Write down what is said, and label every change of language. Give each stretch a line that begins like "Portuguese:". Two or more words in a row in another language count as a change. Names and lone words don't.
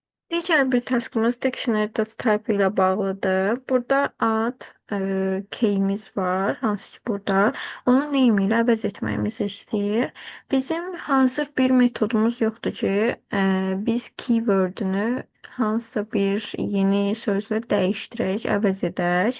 Azerbaijani: Digər bir taskımız
English: dictionary dot type
Azerbaijani: ilə bağlıdır. Burada ad, keyimiz var, hansı ki burada. Onu name ilə əvəz etməyimizi istəyir. Bizim hazır bir metodumuz yoxdur ki, biz keywordünü hansısa bir yeni sözlə dəyişdirək, əvəz edək.